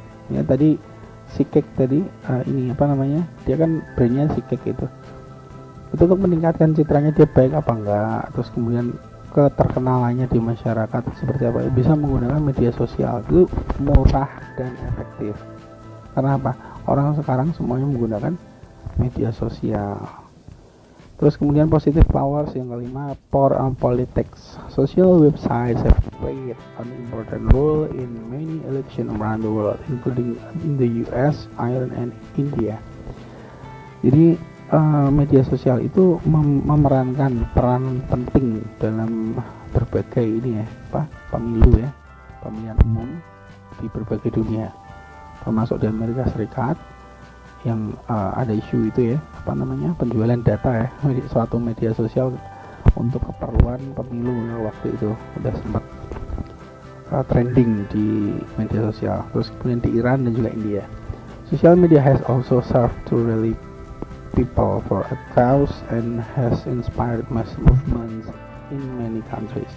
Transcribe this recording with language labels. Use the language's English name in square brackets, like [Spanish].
[Indonesian] Ya tadi si Cake tadi ini apa namanya, dia kan brandnya si Cake itu untuk meningkatkan citranya dia baik apa enggak, terus kemudian keterkenalannya di masyarakat seperti apa, bisa menggunakan media sosial. Itu murah dan efektif. Karena apa? Orang sekarang semuanya menggunakan media sosial. Terus kemudian positive powers yang kelima, power on politics. [English] Social websites have played an important role in many elections around the world, including in the US, Ireland, and India. [Indonesian] Jadi media sosial itu memerankan peran penting dalam berbagai ini ya, pemilu ya, pemilihan umum di berbagai dunia, termasuk di Amerika Serikat yang ada isu itu ya, apa namanya, penjualan data ya, suatu media sosial untuk keperluan pemilu ya, waktu itu udah sempat trending di media sosial. Terus kemudian di Iran dan juga India, [English] social media has also served to rally people for a cause and has inspired mass movements in many countries.